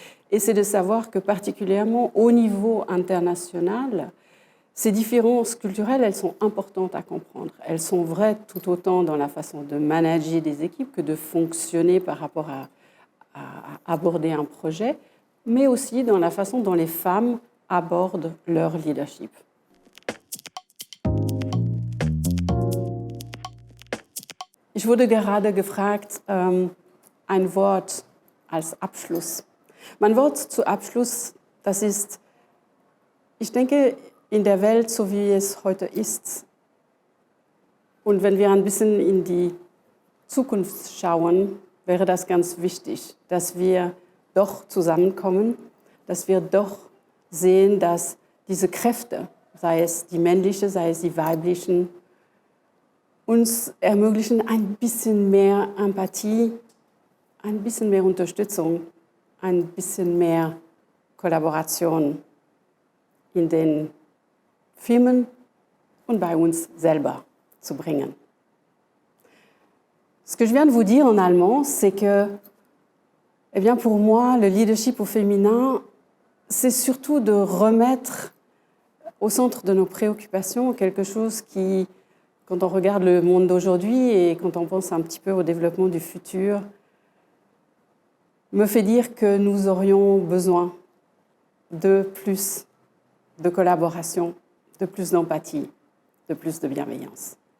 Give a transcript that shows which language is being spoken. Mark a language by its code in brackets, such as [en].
[fr] Et c'est de savoir que particulièrement au niveau international, ces différences culturelles, elles sont importantes à comprendre. Elles sont vraies tout autant dans la façon de manager des équipes que de fonctionner par rapport à aborder un projet, mais aussi dans la façon dont les femmes abordent leur leadership. [de] Ich wurde gerade gefragt, ein Wort als Abschluss. Mein Wort zu Abschluss, das ist, ich denke, in der Welt, so wie es heute ist, und wenn wir ein bisschen in die Zukunft schauen, wäre das ganz wichtig, dass wir doch zusammenkommen, dass wir doch sehen, dass diese Kräfte, sei es die männliche, sei es die weiblichen, uns ermöglichen ein bisschen mehr Empathie, ein bisschen mehr Unterstützung, ein bisschen mehr Kollaboration in den Firmen und bei uns selber zu bringen. [fr] Ce que je viens de vous dire en allemand, c'est que, eh bien pour moi, le leadership au féminin, c'est surtout de remettre au centre de nos préoccupations quelque chose qui, quand on regarde le monde d'aujourd'hui et quand on pense un petit peu au développement du futur, me fait dire que nous aurions besoin de plus de collaboration, de plus d'empathie, de plus de bienveillance.